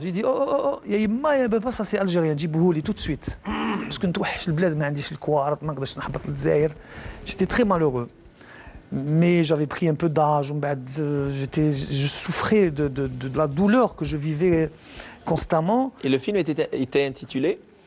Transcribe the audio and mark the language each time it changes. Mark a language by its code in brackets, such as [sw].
[fr] J'ai dit oh [ar] يا يما يا بابا, [fr] ça c'est algérien, [ar] جيبوه لي [fr] tout de suite. Parce que [ar] نتوحش البلاد, ما عنديش الكوارط, ما نقدرش نحبط للجزائر. [fr] J'étais très malheureux. Mais j'avais pris un peu d'âge, je souffrais de la douleur que je vivais constamment. Et le film était intitulé